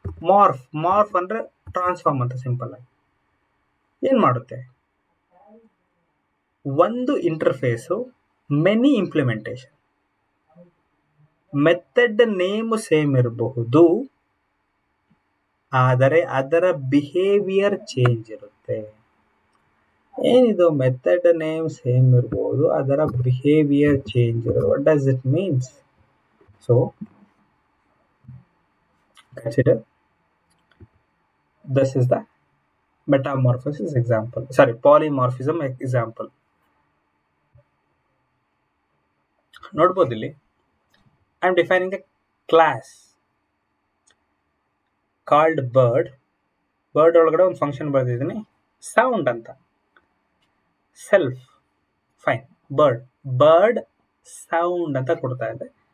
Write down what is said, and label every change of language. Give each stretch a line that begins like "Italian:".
Kannada: Morph ಅಂದರೆ transform ಅಂತ simple ಆಗಿ. ಏನು ಮಾಡುತ್ತೆ, ಒಂದು interphase many implementation, method name same ಇರಬಹುದು ಆದರೆ ಅದರ ಬಿಹೇವಿಯರ್ ಚೇಂಜ್ ಇರುತ್ತೆ. ಏನಿದು ಮೆಥಡ್ ನೇಮ್ ಸೇಮ್ ಇರಬಹುದು ಅದರ ಬಿಹೇವಿಯರ್ ಚೇಂಜ್ ಇರೋದು,
English: What does it means? So consider this is the metamorphosis example, sorry polymorphism example.
Kannada: ನೋಡ್ಬೋದು ಇಲ್ಲಿ
English: I am defining a class called bird
Kannada: ಒಳಗಡೆ ಒಂದು ಫಂಕ್ಷನ್ ಬರೆದಿದ್ದೀನಿ ಸೌಂಡ್ ಅಂತ. ಸೆಲ್ಫ್ ಫೈನ್, ಬರ್ಡ್ ಸೌಂಡ್ ಅಂತ ಕೊಡ್ತಾ ಇದೆ.